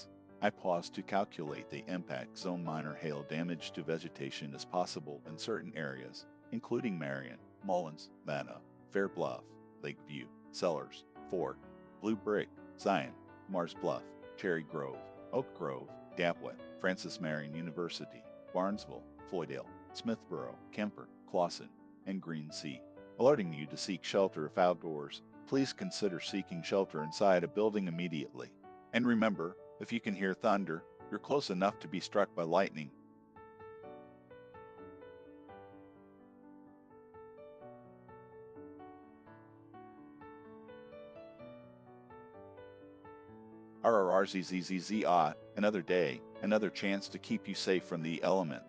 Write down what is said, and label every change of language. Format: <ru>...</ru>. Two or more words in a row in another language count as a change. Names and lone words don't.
<en>I paused to calculate the impact zone. Minor hail damage to vegetation is possible in certain areas, including Marion, Mullins, Manna, Fair Bluff, Lakeview, Sellers, Fort, Blue Brick, Zion, Mars Bluff, Cherry Grove, Oak Grove, Gapwet, Francis Marion University, Barnesville, Floydale, Smithboro, Kemper, Clawson, and Green Sea. Alerting you to seek shelter if outdoors, please consider seeking shelter inside a building immediately. And remember, if you can hear thunder, you're close enough to be struck by lightning. RRRZZZZA, another day, another chance to keep you safe from the elements.</en>